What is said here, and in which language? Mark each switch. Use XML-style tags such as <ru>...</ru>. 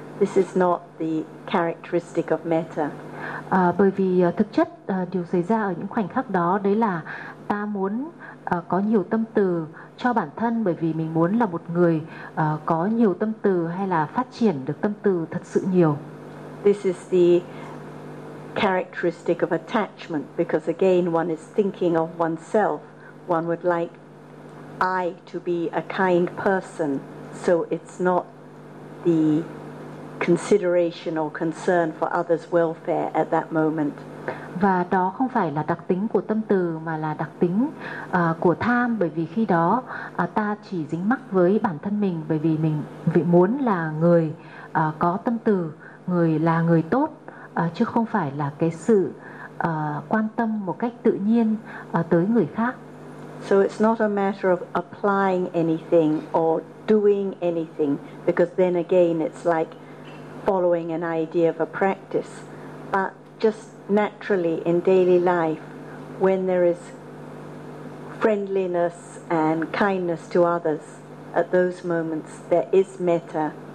<en>This is not the characteristic of metta.</en> <vi>Bởi vì thực chất điều xảy ra ở những khoảnh khắc đó, đấy là ta muốn có nhiều tâm từ cho bản thân, bởi vì mình muốn là một người có nhiều tâm từ hay là phát triển được tâm từ thật sự nhiều.</vi> <en>This is the characteristic of attachment, because again one is thinking of oneself. One would like I to be a kind person, so it's not the consideration or concern for others' welfare at that moment.</en> <vi>Và đó không phải là đặc tính của tâm từ mà là đặc tính của tham, bởi vì khi đó ta chỉ dính mắc với bản thân mình, bởi vì mình vì muốn là người có tâm từ, người là người tốt, chứ không phải là cái sự quan tâm một cách tự nhiên tới người khác.</vi> <en>So it's not a matter of applying anything or doing anything, because then again it's like following an idea of a practice, but just naturally in daily life, when there is friendliness and kindness to others, at those moments there is metta.</en>